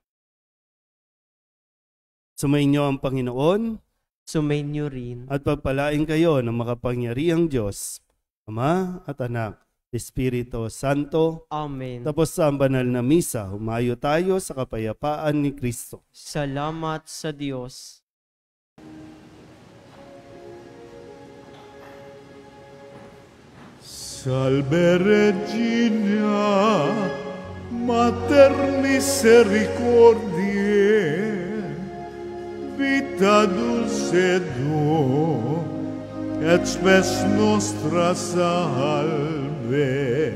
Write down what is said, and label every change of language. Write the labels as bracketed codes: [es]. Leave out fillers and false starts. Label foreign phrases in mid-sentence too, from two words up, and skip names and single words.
[tl] Sumainyo ang Panginoon, Sumainyo rin. at pagpalain kayo ng makapangyarihang Diyos, Ama at Anak, Espiritu Santo. Amen. Tapos sa banal na misa, humayo tayo sa kapayapaan ni Kristo. Salamat sa Diyos. [la] Salve Regina, Mater Misericordiae, vita dulcedo, et spes nostra salve.